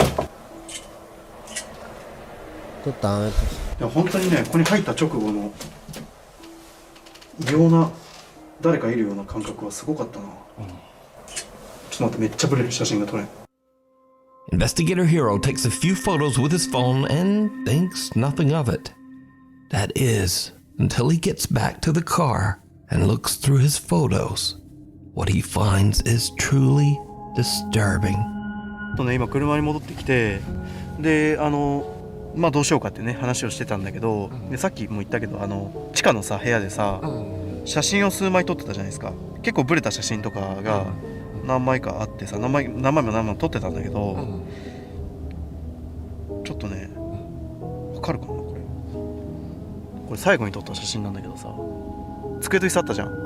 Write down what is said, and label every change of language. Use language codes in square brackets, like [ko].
[tl] Ito tama ito. [ja] いや本当にね、ここに入った直後の異様な誰かいるような感覚はすごかったな。ちょっと待って、めっちゃブレる写真が撮れん。 [en] Investigator Hiro takes a few photos with his phone and thinks nothing of it. That is, until he gets back to the car and looks through his photos. What he finds is truly disturbing. [ja] 今車に戻ってきて、でどうしようかってね話をしてたんだけど、でさっきも言ったけど地下のさ部屋でさ、写真を数枚撮ってたじゃないですか。結構ブレた写真とかが何枚かあってさ、何枚も撮ってたんだけど、ちょっとね、わかるかなこれ最後に撮った写真なんだけどさ、机と椅子あったじゃん。